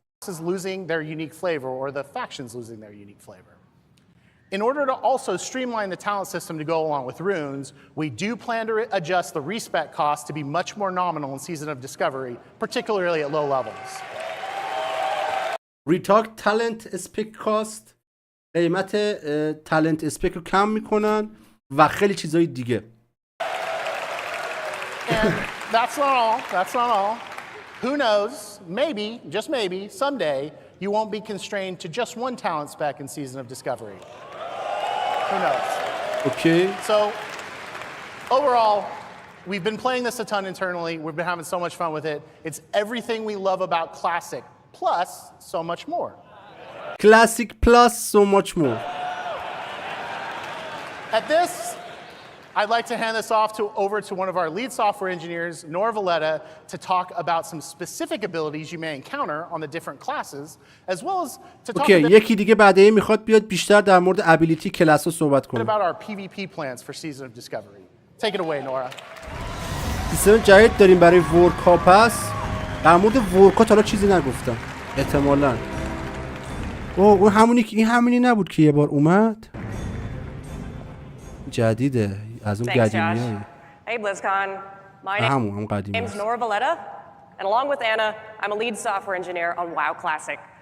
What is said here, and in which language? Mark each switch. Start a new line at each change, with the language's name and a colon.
English: Losing their unique flavor or the factions losing their unique flavor. In order to also streamline the talent system to go along with runes, we do plan to adjust the respec cost to be much more nominal in Season of Discovery, particularly at low levels.
Persian: ریتاک تالنت اسپک کاست، قیمت تالنت اسپک رو کم میکنن و خیلی چیزای دیگه.
English: And that's not all. Who knows, maybe, just maybe, someday, you won't be constrained to just one talent spec in Season of Discovery. Who knows? Okay. So, overall, we've been playing this a ton internally. We've been having so much fun with it. It's everything we love about Classic, plus so much more. Classic plus so much more. At this, I'd like to hand this off over to one of our lead software engineers, Nora Valletta, to talk about some specific abilities you may encounter on the different classes, as well as to talk
Persian: یکی دیگه بعدی میخواد بیاد بیشتر در مورد ابیلیتی کلاس ها صحبت کنه.
English: about our PvP plans for Season of Discovery. Take it away, Nora.
Persian: سیستم جدید داریم برای ورکا پس. در مورد ورکا حالا چیزی نگفتم. احتمالاً. اون همونی نبود که یه بار اومد. جدیده. از اون قدیمیه.
English: Hey BlizzCon, my name is Nora Valletta, and along with Anna, I'm a lead software engineer on WoW Classic.